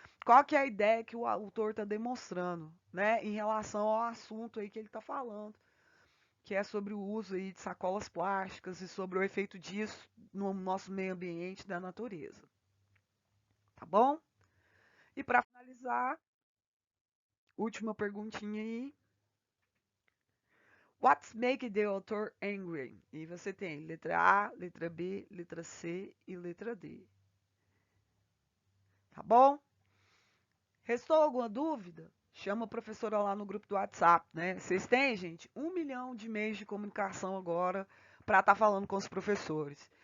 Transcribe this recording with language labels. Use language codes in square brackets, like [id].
[pt] Qual que é a ideia que o autor está demonstrando, né, em relação ao assunto aí que ele está falando, que é sobre o uso aí de sacolas plásticas e sobre o efeito disso no nosso meio ambiente da natureza. Tá bom? E para finalizar, última perguntinha aí. [en] What's make the author angry? [pt] E você tem letra A, letra B, letra C e letra D. Tá bom? Restou alguma dúvida? Chama a professora lá no grupo do WhatsApp, né? Vocês têm, gente, 1 milhão de meios de comunicação agora para estar falando com os professores.